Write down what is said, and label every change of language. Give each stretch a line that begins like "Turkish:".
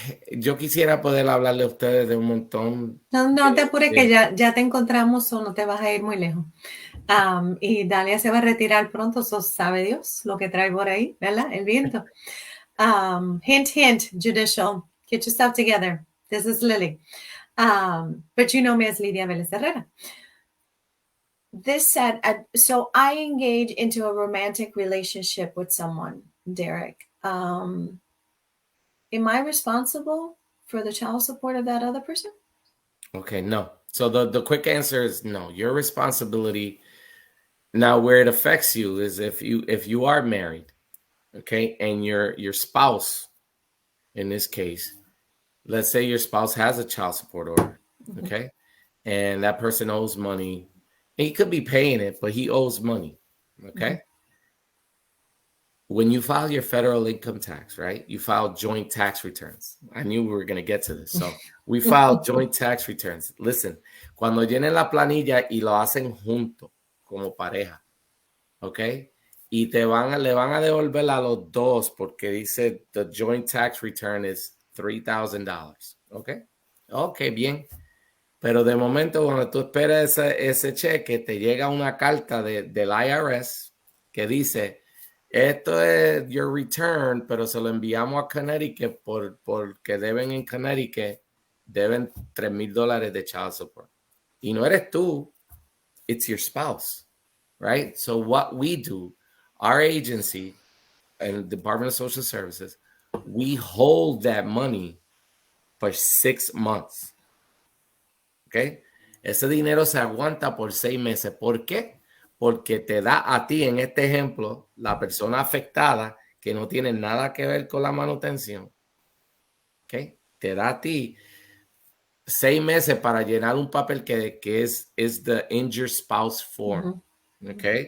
Spanish: Yo quisiera poder hablarle a ustedes de un montón. No te apures que ya te encontramos o no te vas a ir muy lejos. Y Dalia se va a retirar pronto, sabe Dios lo que trae por ahí, ¿verdad? El viento.
English: Hint, hint, judicial. Get yourself together. This is Lily. But you know me as Lidia Vélez Herrera. This said, so I engage into a romantic relationship with someone, Derik. Am I responsible for the child support of that other person? Okay, no. So the quick answer is no. Your responsibility. Now, where it affects you is if you are married, okay, and your spouse, in this case, let's say your spouse has a child support order, okay, and that person owes money. He could be paying it, but he owes money, okay? When you file your federal income tax, right? You file joint tax returns. I knew we were going to get to this. So we file joint tax returns. Listen,
Spanish: cuando llenen la planilla y lo hacen junto, como pareja, ¿ok? Y le van a devolver a los dos porque dice
English: the joint tax return is $3,000,
Spanish: ¿ok? Ok, bien. Pero de momento, cuando tú esperas ese cheque, te llega una carta del IRS que dice, esto es
English: your return,
Spanish: pero se lo enviamos a Connecticut porque deben en Connecticut, deben $3,000 de child support. Y no eres tú,
English: it's your spouse, right? So what we do, our agency and Department of Social Services, we hold that money for 6 months.
Spanish: ¿Ok? Ese dinero se aguanta por 6 meses. ¿Por qué? Porque te da a ti, en este ejemplo, la persona afectada que no tiene nada que ver con la manutención. ¿Ok? Te da a ti 6 meses para llenar un papel que es the Injured Spouse Form. ¿Ok?